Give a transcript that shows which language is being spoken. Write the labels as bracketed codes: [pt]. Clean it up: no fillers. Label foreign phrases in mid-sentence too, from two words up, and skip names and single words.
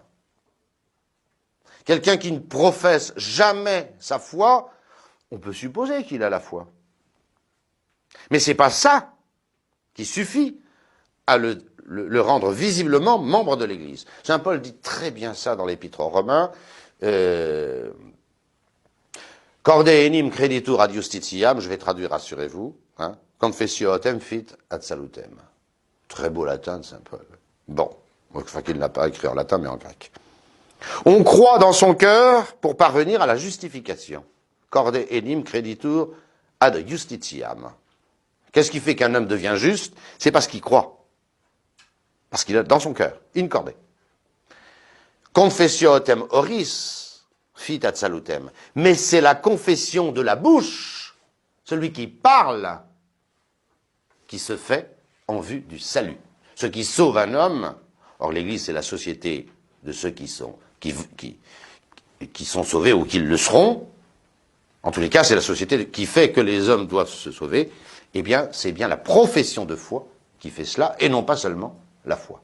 [fr] Quelqu'un qui ne professe jamais sa foi, on peut supposer qu'il a la foi. Mais c'est pas ça qui suffit à le rendre visiblement membre de l'Église. Saint Paul dit très bien ça dans l'Épître aux Romains. [la] Corde enim creditur ad justitiam, [fr] je vais traduire, rassurez-vous. [la] Confessio autem fit ad salutem. [fr] Très beau latin de Saint Paul. Bon, enfin qu'il ne l'a pas écrit en latin, mais en grec. On croit dans son cœur pour parvenir à la justification. [la] Corde enim creditur ad justitiam. [fr] Qu'est-ce qui fait qu'un homme devient juste? C'est parce qu'il croit. Parce qu'il a dans son cœur, [la] in corde. Confessio autem oris fit ad salutem. [fr] Mais c'est la confession de la bouche, celui qui parle, qui se fait en vue du salut. Ce qui sauve un homme, or l'Église c'est la société de ceux qui sont sauvés ou qui le seront, en tous les cas c'est la société qui fait que les hommes doivent se sauver, eh bien c'est bien la profession de foi qui fait cela, et non pas seulement la foi.